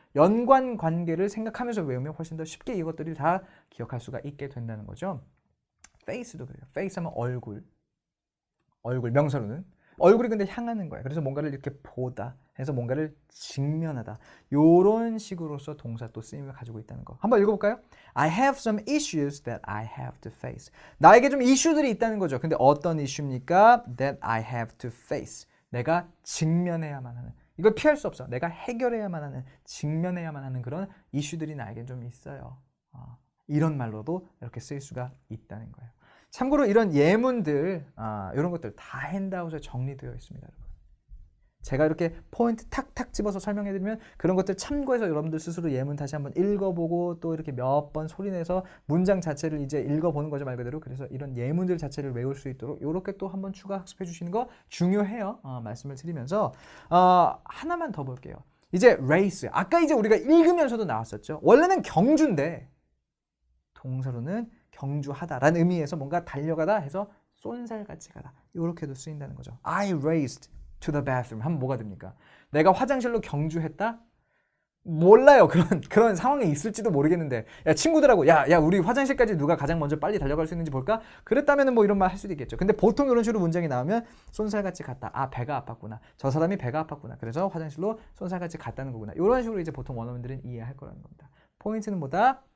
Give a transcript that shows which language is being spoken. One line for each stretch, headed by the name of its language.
Korean: 연관 관계를 생각하면서 외우면 훨씬 더 쉽게 이것들을 다 기억할 수가 있게 된다는 거죠. face도 그래요. face 하면 얼굴 명사로는 얼굴이 근데 향하는 거예요. 그래서 뭔가를 이렇게 보다 해서 뭔가를 직면하다. 요런 식으로서 동사 또 쓰임을 가지고 있다는 거. 한번 읽어볼까요?
English: I have some issues that I have to face.
Korean: 나에게 좀 이슈들이 있다는 거죠. 근데 어떤 이슈입니까?
English: That I have to face.
Korean: 내가 직면해야만 하는. 이걸 피할 수 없어. 내가 해결해야만 하는, 직면해야만 하는 그런 이슈들이 나에게 좀 있어요. 이런 말로도 이렇게 쓸 수가 있다는 거예요. 참고로 이런 예문들, 이런 것들 다 핸드아웃에 정리되어 있습니다, 여러분. 제가 이렇게 포인트 탁탁 집어서 설명해드리면 그런 것들 참고해서 여러분들 스스로 예문 다시 한번 읽어보고 또 이렇게 몇 번 소리내서 문장 자체를 이제 읽어보는 거죠, 말 그대로. 그래서 이런 예문들 자체를 외울 수 있도록 이렇게 또 한번 추가 학습해 주시는 거 중요해요. 말씀을 드리면서 하나만 더 볼게요. 이제 race. 아까 이제 우리가 읽으면서도 나왔었죠. 원래는 경주인데 동사로는 경주하다라는 의미에서 뭔가 달려가다 해서 쏜살같이 가다. 이렇게도 쓰인다는 거죠.
English: I raced to the bathroom
Korean: 하면 뭐가 됩니까? 내가 화장실로 경주했다? 몰라요. 그런 상황이 있을지도 모르겠는데 친구들하고 야 우리 화장실까지 누가 가장 먼저 빨리 달려갈 수 있는지 볼까? 그랬다면 뭐 이런 말 할 수도 있겠죠. 근데 보통 이런 식으로 문장이 나오면 쏜살같이 갔다. 배가 아팠구나. 저 사람이 배가 아팠구나. 그래서 화장실로 쏜살같이 갔다는 거구나. 이런 식으로 이제 보통 원어민들은 이해할 거라는 겁니다. 포인트는 뭐다?